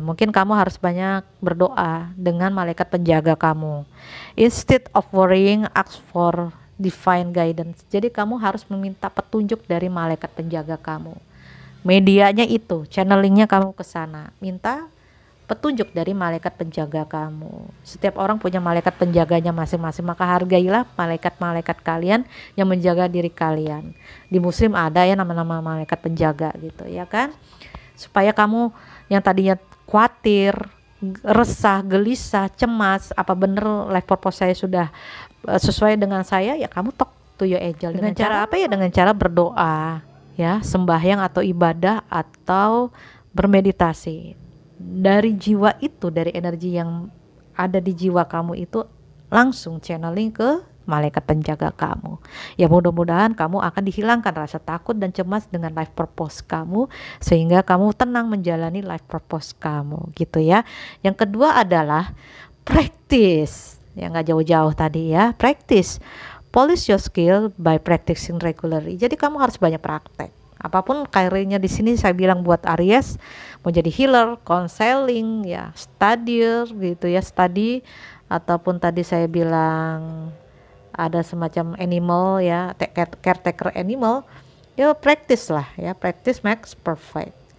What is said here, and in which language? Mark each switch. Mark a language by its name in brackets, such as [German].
[Indonesian] Mungkin kamu harus banyak berdoa dengan malaikat penjaga kamu. [English] Instead of worrying, ask for divine guidance. [Indonesian] Jadi kamu harus meminta petunjuk dari malaikat penjaga kamu. Medianya itu, channelingnya kamu ke sana. Minta petunjuk dari malaikat penjaga kamu. Setiap orang punya malaikat penjaganya masing-masing, maka hargailah malaikat-malaikat kalian yang menjaga diri kalian. Di Muslim ada ya nama-nama malaikat penjaga gitu ya kan, supaya kamu yang tadinya khawatir, resah, gelisah, cemas, apa bener life purpose saya sudah sesuai dengan saya, ya kamu [English] talk to your angel. [Indonesian] Dengan cara apa ya? Dengan cara berdoa ya, sembahyang atau ibadah atau bermeditasi. Dari jiwa itu, dari energi yang ada di jiwa kamu itu langsung channeling ke malaikat penjaga kamu. Ya mudah-mudahan kamu akan dihilangkan rasa takut dan cemas dengan life purpose kamu, sehingga kamu tenang menjalani life purpose kamu gitu ya. Yang kedua adalah practice. Ya nggak jauh-jauh tadi ya, practice. [English] Polish your skill by practicing regularly. [Indonesian] Jadi kamu harus banyak praktek. Apapun karirnya di sini saya bilang buat Aries, mau jadi healer, counseling, ya studier gitu ya, study, ataupun tadi saya bilang ada semacam animal ya, caretaker animal, ya practice lah ya, [English] practice makes perfect.